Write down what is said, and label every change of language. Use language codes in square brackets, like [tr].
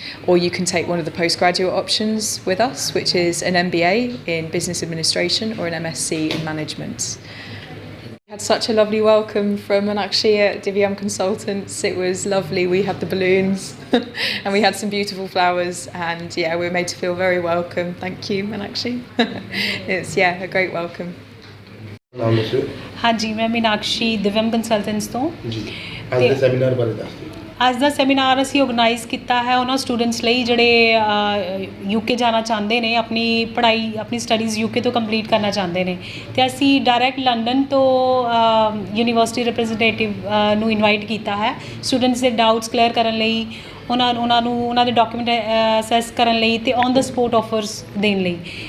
[en] Or you can take one of the postgraduate options with us, which is an MBA in business administration or an MSc in management. We had such a lovely welcome from Meenakshi at Divyam Consultants. It was lovely. We had the balloons and we had some beautiful flowers and yeah, we were made to feel very welcome. Thank you, Meenakshi. It's a great welcome. [pa] ਨਾਮ ਦੱਸੋ हाँ जी, मैं मीनाक्षी दिव्यम consultants ਤੋਂ ਜੀ। ਅੱਜ ਦੇ seminar ਬਾਰੇ ਦੱਸ ਦਿਓ। ਅੱਜ ਦਾ ਸੈਮੀਨਾਰ ਅਸੀਂ ਆਰਗੇਨਾਈਜ਼ ਕੀਤਾ ਹੈ ਉਹਨਾਂ ਸਟੂਡੈਂਟਸ ਲਈ ਜਿਹੜੇ ਯੂਕੇ ਜਾਣਾ ਚਾਹੁੰਦੇ ਨੇ, ਆਪਣੀ ਪੜ੍ਹਾਈ ਆਪਣੀ ਸਟੱਡੀਜ਼ ਯੂਕੇ ਤੋਂ ਕੰਪਲੀਟ ਕਰਨਾ ਚਾਹੁੰਦੇ ਨੇ ਅਤੇ ਅਸੀਂ ਡਾਇਰੈਕਟ ਲੰਡਨ ਤੋਂ ਯੂਨੀਵਰਸਿਟੀ ਰਿਪਰੈਜ਼ੈਂਟੇਟਿਵ ਨੂੰ ਇਨਵਾਈਟ ਕੀਤਾ ਹੈ ਸਟੂਡੈਂਟਸ ਦੇ ਡਾਊਟਸ ਕਲੀਅਰ ਕਰਨ ਲਈ, ਉਹਨਾਂ ਦੇ ਡਾਕੂਮੈਂਟ ਅਸੈਸ ਕਰਨ ਲਈ ਅਤੇ ਔਨ ਦਾ ਸਪੋਟ ਆਫਰਸ ਦੇਣ ਲਈ।